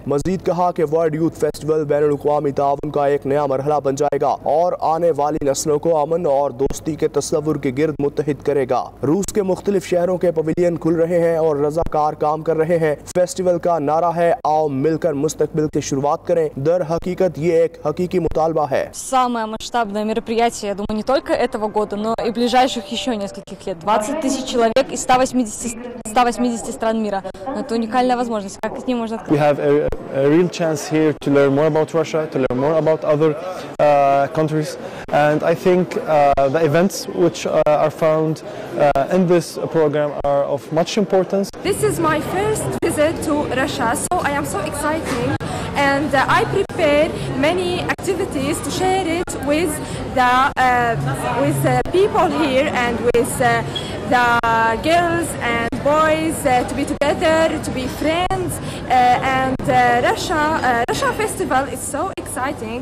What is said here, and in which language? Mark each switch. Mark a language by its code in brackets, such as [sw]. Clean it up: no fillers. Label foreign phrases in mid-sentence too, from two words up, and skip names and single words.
[ur] مجید کہا کہ ورلڈ یوتھ فیسٹیول بین الاقوامی تعاون کا ایک نیا مرحلہ بن جائے گا اور آنے والی نسلوں کو امن اور دوستی کے تصور کے گرد متحد کرے گا. روس کے مختلف شہروں کے پویلین کھل رہے ہیں اور رضاکار کام کر رہے ہیں. فیسٹیول کا نعرہ ہے، آؤ مل کر مستقبل کی شروعات کریں. در حقیقت یہ ایک حقیقی مطالبہ ہے. [ru] Самое масштабное мероприятие, я думаю, не только этого года, но и ближайших еще нескольких лет. 20 тысяч человек из 180 стран мира. Это уникальная возможность. Как с ним можно [en] We have a real chance here to learn more about Russia, to learn more about other countries, and I think the events which are found in this program are of much importance. This is my first visit to Russia, so I am so excited, and I prepare many activities to share it with the people here and with the girls and boys to be together, to be friends, and Russia festival is so exciting.